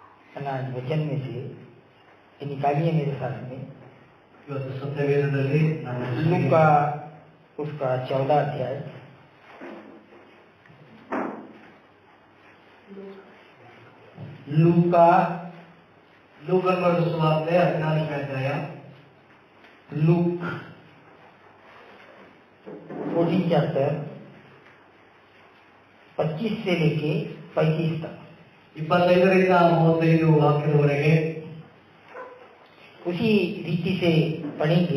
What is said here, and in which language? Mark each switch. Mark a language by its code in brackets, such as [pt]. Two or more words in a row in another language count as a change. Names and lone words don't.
[hi] अनाज वचन में से ये निकालिए मेरे साथ में। [kn] ಇವತ್ತು ಸತ್ಯವೇದದಲ್ಲಿ ನಾವು [hi] लूका उसका 14 अध्याय। लूका [kn] ಲೂಕನ ಬರೆದ ಸುವಾರ್ತೆ 14ನೇ ಅಧ್ಯಾಯ। [hi] लूक 14 चैप्टर 25 से लेके 35 तक [kn] 25ರಿಂದ 35 ವಾಕ್ಯದವರೆಗೆ [hi] उसी रीति से पढ़ेंगे।